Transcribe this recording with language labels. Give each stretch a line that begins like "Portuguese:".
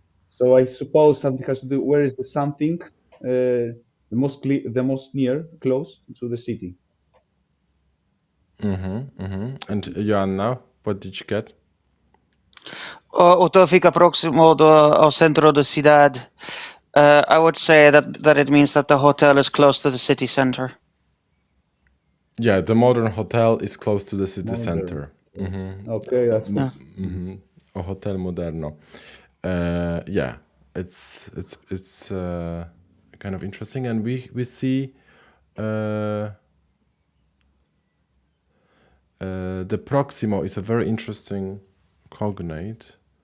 English: So I suppose something has to do. Where is the something the most near, close to the city? And Joanna, what did you get?
Portuguese: O hotel fica próximo ao centro da cidade.
English: I would say that it means that the hotel is close to the city center. Yeah, the modern hotel is close to the city center. Okay, that's
Portuguese: A hotel moderno.
English: Yeah, it's kind of interesting, and we see the proximo is a very interesting cognate.